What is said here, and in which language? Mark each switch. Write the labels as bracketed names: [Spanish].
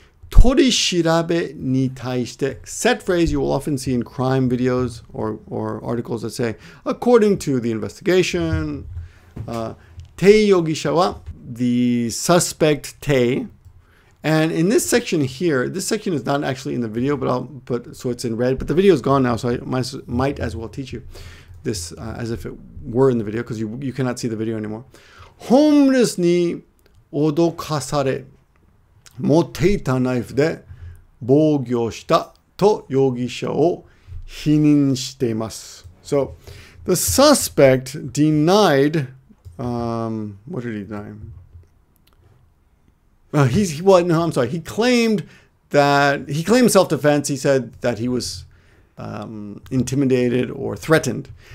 [Japanese] Torishirabe ni taishite. [English] Set phrase you will often see in crime videos or articles that say, according to the investigation, [Japanese] Tei Yogisha wa, [English] the suspect Tei. And in this section here, this section is not actually in the video, but so it's in red. But the video is gone now, so I might as well teach you this as if it were in the video, because you cannot see the video anymore. [Japanese] Homeless ni odokasare. 持っていたナイフで防御したと容疑者を否認しています。 [English] So, the suspect denied, what did he deny? He claimed self-defense. He said that he was intimidated or threatened.